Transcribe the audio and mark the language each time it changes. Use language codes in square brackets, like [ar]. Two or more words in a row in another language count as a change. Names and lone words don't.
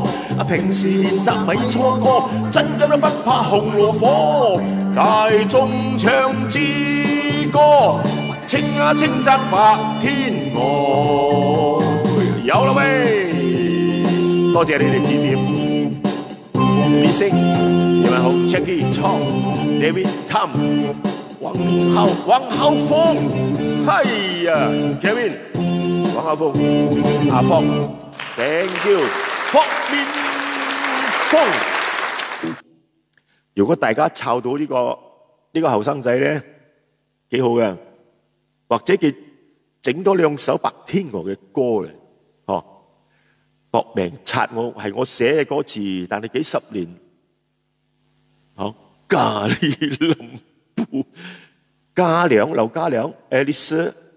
[yue] 平時練習咪錯過，真金都不怕紅爐火。大眾唱支歌，稱讚白天鵝。有啦喂，多謝你哋指點。B星，你們好 ，Jackie Chong、David Tam、王浩峰，哎呀 ，Kevin、王浩峰、阿峰 ， [en] Thank you， [yue] 霍面峰。如果大家抄到呢個後生仔咧，幾好嘅。或者佢整多兩首白天鵝嘅歌嚟，嗬，搏命擦我係我寫嘅歌詞，但係幾十年，嗬，咖喱林布、家良、劉家良、Alice、